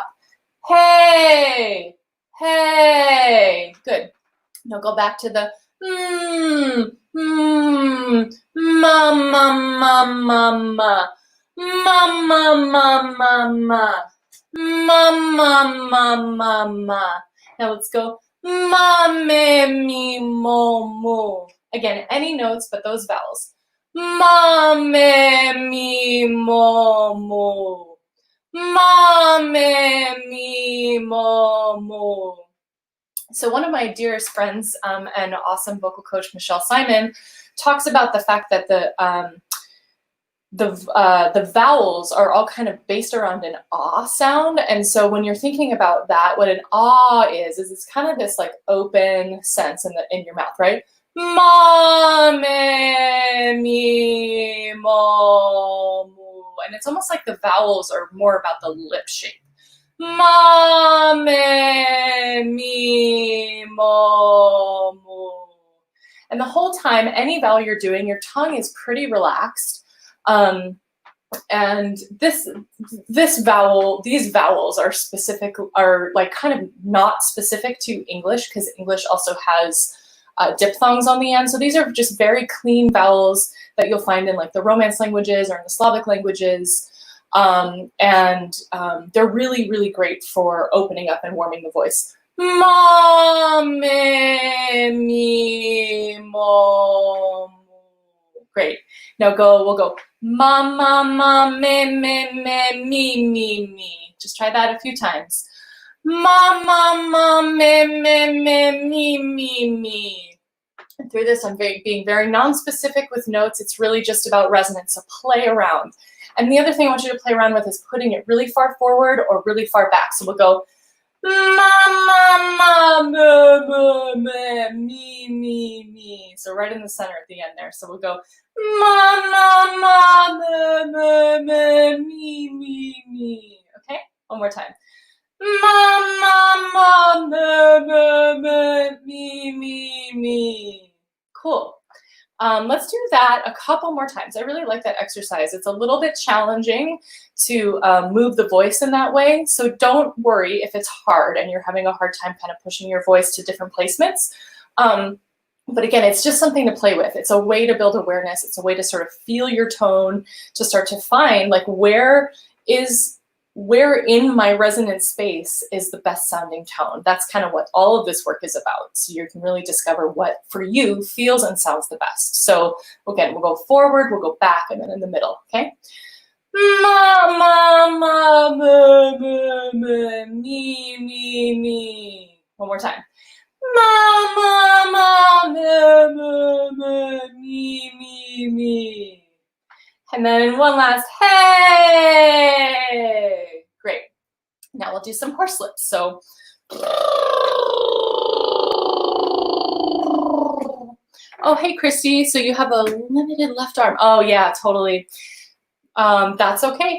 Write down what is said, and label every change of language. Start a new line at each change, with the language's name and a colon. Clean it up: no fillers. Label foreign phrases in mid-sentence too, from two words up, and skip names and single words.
English: Hey, hey. Good. Now go back to the ma ma ma ma ma ma ma ma ma ma ma ma ma. Now let's go ma me mi mo mo. Again, any notes but those vowels. Ma me mi mo mo. Ma me mi mo mo. So one of my dearest friends and awesome vocal coach, Michelle Simon, talks about the fact that the vowels are all kind of based around an ah sound. And so when you're thinking about that, what an ah is it's kind of this like open sense in your mouth, right? Ma, me, mi, mo, mu. And it's almost like the vowels are more about the lip shape. Ma, me, mi, mo, mu. And the whole time, any vowel you're doing, your tongue is pretty relaxed. And these vowels are like kind of not specific to English, because English also has diphthongs on the end. So these are just very clean vowels that you'll find in like the Romance languages or in the Slavic languages. They're really, really great for opening up and warming the voice. Ma, me, mi, mo, mu. Great. Now we'll go ma, ma, ma, me, mi. Just try that a few times. Ma, ma, ma, me, mi. And through this, I'm being very non-specific with notes. It's really just about resonance, so play around. And the other thing I want you to play around with is putting it really far forward or really far back. So we'll go ma, ma, ma, me, mi. So right in the center at the end there. So we'll go ma, ma, me, mi. Okay, one more time. Ma, ma, me, mi. Cool. Let's do that a couple more times. I really like that exercise. It's a little bit challenging to move the voice in that way. So don't worry if it's hard and you're having a hard time kind of pushing your voice to different placements. But again, it's just something to play with. It's a way to build awareness. It's a way to sort of feel your tone, to start to find like where in my resonant space is the best sounding tone. That's kind of what all of this work is about. So you can really discover what for you feels and sounds the best. So again, we'll go forward, we'll go back, and then in the middle, okay? Ma, ma, me. One more time. Ma, ma, me. And then one last, hey! Great. Now we'll do some horse lips. So, oh, hey, Christy. So you have a limited left arm. Oh, yeah, totally. That's okay.